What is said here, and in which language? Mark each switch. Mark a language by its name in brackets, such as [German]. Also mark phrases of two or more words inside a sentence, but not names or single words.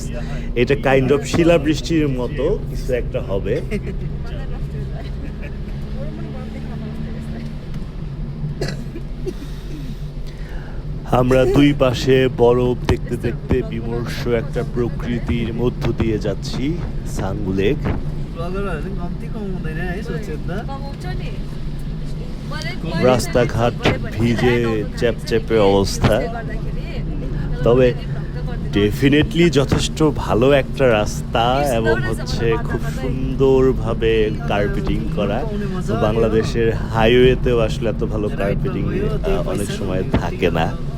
[Bangla] এটা [English] kind of [Bangla] শিলাবৃষ্টির মতো কিছু একটা হবে। আমরা দুই পাশে বরফ দেখতে দেখতে বিমর্ষ একটা প্রকৃতির মধ্য দিয়ে যাচ্ছি সাঙ্গু লেক। [Nepali] ब्लगरहरूले पनि कम्ती कमाउँदैन है सोच्यो त कमाउँछ नि [Bangla] রাস্তাঘাট ভিজে চ্যাপচ্যাপে অবস্থা, তবে ডেফিনেটলি যথেষ্ট ভালো একটা রাস্তা এবং হচ্ছে খুব সুন্দরভাবে কার্পেটিং করা। বাংলাদেশের হাইওয়েতেও আসলে এত ভালো কার্পেটিং অনেক সময় থাকে না।